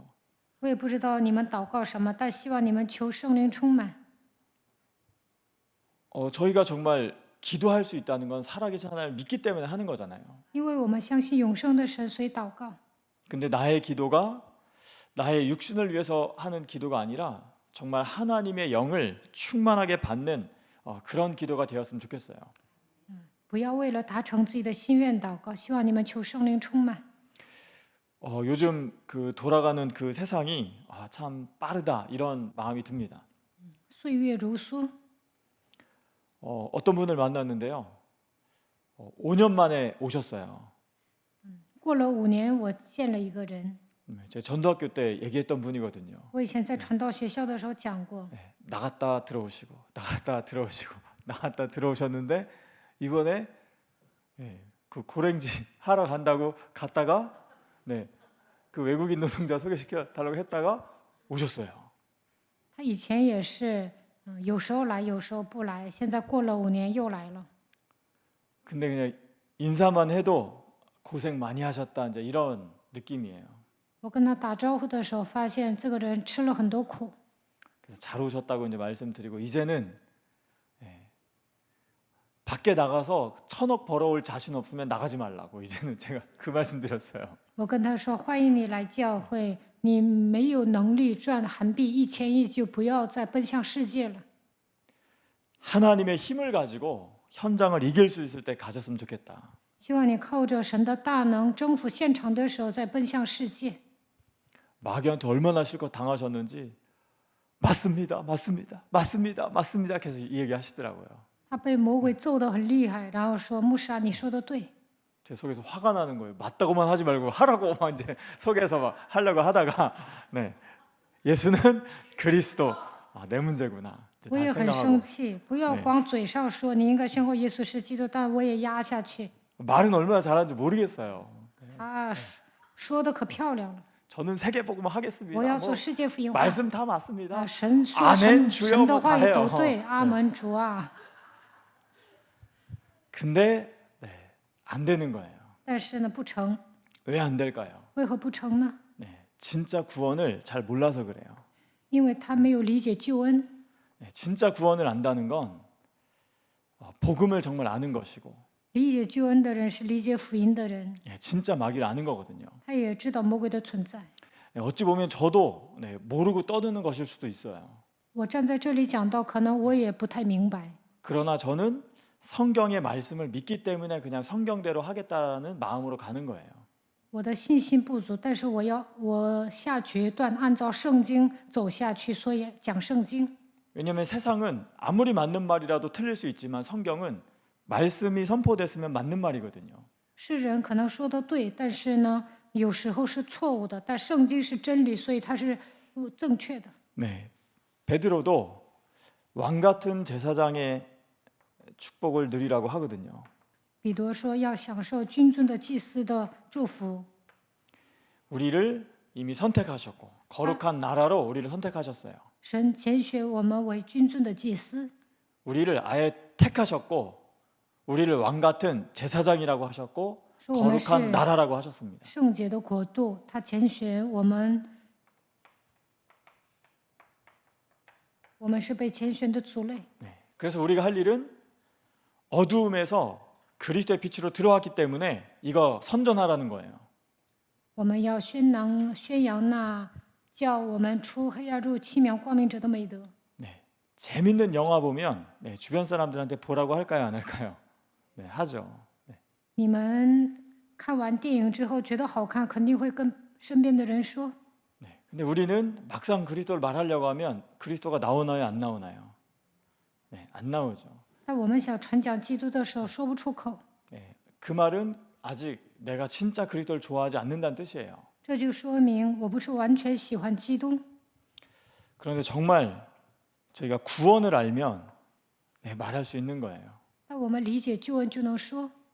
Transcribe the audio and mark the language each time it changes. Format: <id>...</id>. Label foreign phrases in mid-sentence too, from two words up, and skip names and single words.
<zh>我也不知道你们祷告什么，但希望你们求圣灵充满。</zh> <ko>저희가 정말 기도할 수 있다는 건 살아계신 하나님을 믿기 때문에 하는 거잖아요.</ko> <zh>因为我们相信永生的神，所以祷告。</zh> <ko>근데 나의 기도가 나의 육신을 위해서 하는 기도가 아니라 정말 하나님의 영을 충만하게 받는 그런 기도가 되었으면 좋겠어요.</ko> <zh>不要为了达成自己的心愿祷告，希望你们求圣灵充满。</zh> <ko>요즘 그 돌아가는 그 세상이 참 빠르다 이런 마음이 듭니다.</ko> <zh>岁月如梭，</zh> <ko>어떤 분을 만났는데요. 5년 만에 오셨어요.</ko> <zh>过了5年，我见了一个人。</zh> <ko>제 전도학교 때 얘기했던 분이거든요.</ko> <zh>我以前在传道学校的时候讲过，</zh> <ko>나갔다 들어오시고 나갔다 들어오시고 나갔다 들어오셨는데 이번에 그 고랭지 하러 간다고 갔다가 그 외국인 노동자 소개시켜 달라고 했다가 오셨어요.</ko> <zh>他以前也是，有时候来，有时候不来，现在过了5年又来了。</zh> <ko>근데 그냥 인사만 해도 고생 많이 하셨다 이제 이런 느낌이에요.</ko> <zh>我跟他打招呼的时候，发现这个人吃了很多苦。</zh> <ko>그래서 잘 오셨다고 이제 말씀드리고 이제는 밖에 나가서 1,000억 벌어올 자신 없으면 나가지 말라고 이제는 제가 그 말씀드렸어요.</ko> <zh>我跟他说：“欢迎你来教会，你没有能力赚韩币1000亿，就不要再奔向世界了。</zh> <ko>하나님의 힘을 가지고 현장을 이길 수 있을 때 가졌으면 좋겠다.</ko> <zh>希望你靠着神的大能征服现场的时候，再奔向世界。</zh> <ko>마귀한테 얼마나 실컷 당하셨는지 맞습니다, 맞습니다, 맞습니다, 맞습니다 계속 이 얘기하시더라고요.</ko> <zh>他被魔鬼揍得很厉害，然后说：‘牧师啊，你说的对。</zh> <ko>제 속에서 화가 나는 거예요. 맞다고만 하지 말고 하라고 막 이제 속에서 막 하려고 하다가 예수는 그리스도 내 문제구나. 이제</ko> <zh>我也</zh> <ko>다시</ko> <zh>很生</zh> <ko>생각하고</ko> <zh>气，不要光嘴上说你应该宣告耶稣是基督，但我也压下去。</zh> <ko>말은 얼마나 잘하는지 모르겠어요.</ko> <zh>他说的可漂亮了，</zh> <ko>저는 세계 복음을 하겠습니다.</ko> <zh>我要</zh> <ko>뭐</ko> <zh>做世界福音化。</zh> <ko>말씀 다 맞습니다.</ko> <zh>神说</zh> <ko>아멘 주여</ko> <zh>神的</zh> <ko>뭐</ko> <zh>话</zh> <ko>다</ko> <zh>语都</zh> <ko>해요.</ko> <zh>对，阿门主啊。</zh> <ko>근데 안 되는 거예요.</ko> <zh>但是呢，不成，</zh> <ko>왜 안 될까요?</ko> <zh>为何不成呢？</zh> <ko>진짜 구원을 잘 몰라서 그래요.</ko> <zh>因为他没有理解救恩。</zh> <ko>진짜 구원을 안다는 건 복음을 정말 아는 것이고</ko> <zh>理解救恩的人是理解福音的人，</zh> <ko>진짜 마귀를 아는 거거든요.</ko> <zh>他也知道魔鬼的存在。</zh> <ko>어찌 보면 저도 모르고 떠드는 것일 수도 있어요.</ko> <zh>我站在这里讲到，可能我也不太明白，</zh> <ko>그러나 저는 성경의 말씀을 믿기 때문에 그냥 성경대로 하겠다는 마음으로 가는 거예요.</ko> <zh>我的信心不足，但是我下决断按照圣经走下去，所以讲圣经。</zh> <ko>왜냐하면 세상은 아무리 맞는 말이라도 틀릴 수 있지만 성경은 말씀이 선포됐으면 맞는 말이거든요.</ko> <zh>世人可能说的对，但是呢，有时候是错误的。但圣经是真理，所以它是正确的。</zh> <ko>베드로도 왕 같은 제사장의 축복을 누리라고 하거든요.</ko> <zh>彼得说要享受君尊的祭司的祝福。</zh> <ko>우리를 이미 선택하셨고 거룩한 나라로 우리를 선택하셨어요.</ko> <zh>神拣选我们为君尊的祭司，</zh> <ko>우리를 아예 택하셨고 우리를 왕 같은 제사장이라고 하셨고 저 오늘 거룩한 시- 나라라고 하셨습니다.</ko> <zh>圣洁的国度。他拣选我们，我们是被拣选的族类。</zh> <ko>그래서 우리가 할 일은 어두움에서 그리스도의 빛으로 들어왔기 때문에 이거 선전하라는 거예요.</ko> <zh>我们要宣扬那叫我们出黑暗入奇妙光明者的美德。</zh> <ko>재밌는 영화 보면 주변 사람들한테 보라고 할까요, 안 할까요? 하죠.</ko> <zh>你们看完电影之后觉得好看，肯定会跟身边的人说。</zh> <ko>근데 우리는 막상 그리스도를 말하려고 하면 그리스도가 나오나요, 안 나오나요? 안 나오죠.</ko> <zh>但我们想传讲基督的时候说不出口，</zh> <ko>그 말은 아직 내가 진짜 그리스도를 좋아하지 않는다는 뜻이에요.</ko> <zh>这就说明我不是完全喜欢基督。</zh> <ko>그런데 정말 저희가 구원을 알면 말할 수 있는 거예요.</ko> <zh>但我们理解救恩就能说，</zh>